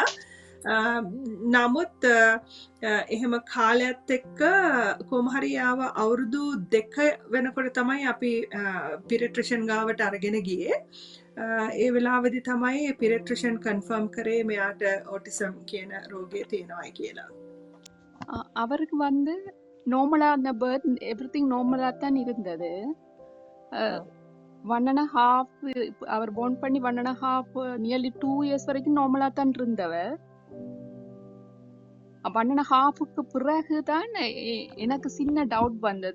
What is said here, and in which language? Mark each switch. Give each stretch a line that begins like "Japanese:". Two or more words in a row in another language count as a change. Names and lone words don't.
Sinhala: නමුත් එහෙම කාලයත් එක්ක කොහොම හරි ආව අවුරුදු 2 වෙනකොට තමයි අපි පීඩියට්‍රිෂන් ගාවට අරගෙන ගියේ. ඒ වෙලාවේදී තමයි
English: pediatrician confirm
Sinhala: කරේ මෙයාට ඔටිසම් කියන රෝගය තියෙනවායි කියලා.
Tamil: அவருக்கு வந்து நார்மலா அந்த
English: birth everything
Tamil: நார்மலா தான் இருந்தது. 1.5 அவர் போர்ன் பண்ணி 1.5
English: nearly 2 years
Tamil: வரைக்கும் நார்மலா தான் இருந்தவர். 1.5க்கு பிறகுதான் எனக்கு சின்ன டவுட் வந்தது.